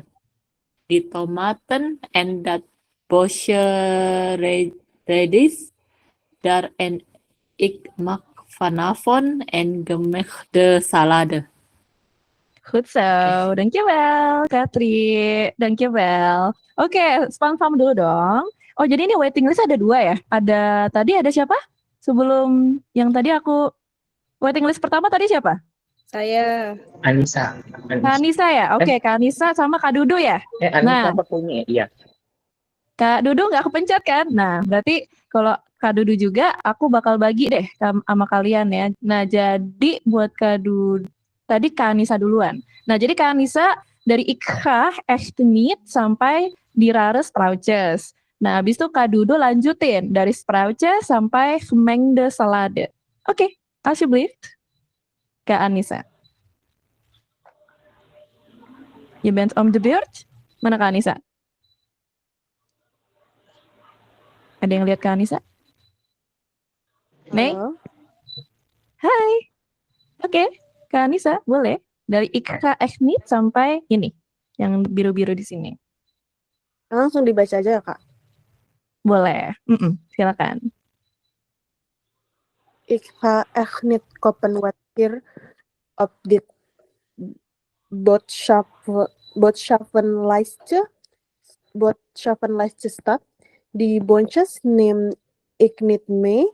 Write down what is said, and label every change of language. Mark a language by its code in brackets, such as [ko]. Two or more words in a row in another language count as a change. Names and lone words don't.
[nl] Die tomaten en dat bosje radish, daar en ik maak vanavond een gemengde salade. Goed zo, dankjewel Katri, dankjewel. [id] Oke, spam dulu dong. Oh jadi ini [en] waiting list [id] ada 2 ya? Tadi ada siapa? Sebelum yang tadi aku [en] waiting list [id] pertama tadi siapa? Saya. Anissa. Kak Anissa ya? Oke, Kak Anissa sama Kak Dudu ya? Anissa Nah, punya, iya. Kak Dudu nggak kepencet kan? Nah, berarti kalau Kak Dudu juga, aku bakal bagi deh sama kalian ya. Nah, jadi buat Kak Dudu, tadi Kak Anissa duluan. Nah, jadi Kak Anissa dari Ikha, echt niet, sampai di [nl] rare sproutjes. [id] Nah, habis itu Kak Dudu lanjutin dari sproutjes sampai [nl] gemengde salade. [id] Oke, alsjeblieft. Kak Anissa. [nl] Je bent om de beurt. [id] Mana Kak Anissa? Ada yang lihat Kak Anissa? Mei? Hai. Oke, Kak Anissa boleh. Dari [nl] Ikha echt niet [id] sampai ini. Yang biru-biru di sini. Langsung dibaca aja ya, Kak. Boleh. Silakan. [nl] Ik ga echt niet kopen wat hier op dit boodschappenlijstje staat. Die boontjes neem ik niet mee.